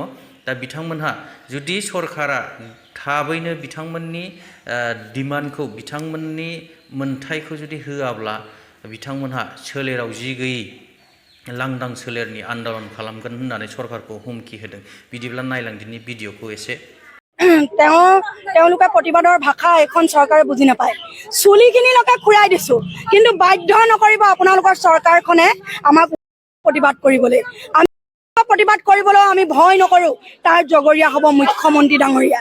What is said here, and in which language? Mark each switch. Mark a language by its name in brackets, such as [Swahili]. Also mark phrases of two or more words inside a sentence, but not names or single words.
[Bodo] दा बिथांमोनहा जुदि सरकारा थाबैनो बिथांमोननि डिमान्डखौ, बिथांमोननि मोनथायखौ जुदि होआब्ला बिथांमोनहा सोलेराव जि गैयै लांदां सोलेरनि आन्दलन खालामगोन होननानै सरकारखौ हुमखि होदों। बिदिब्ला नायलांदिनि भिडिअखौ एसे। [Assamese] তেওঁলোকে প্ৰতিবাদৰ ভাষা এখন চৰকাৰে বুজি নাপায়। চুলিখিনিলৈকে খুৰাই দিছোঁ, কিন্তু বাধ্য নকৰিব আপোনালোকৰ চৰকাৰখনে আমাক প্ৰতিবাদ কৰিবলৈ। প্ৰতিবাদ কৰিবলৈ আমি ভয় নকৰোঁ। তাৰ জগৰীয়া হ'ব মুখ্যমন্ত্ৰী ডাঙৰীয়া।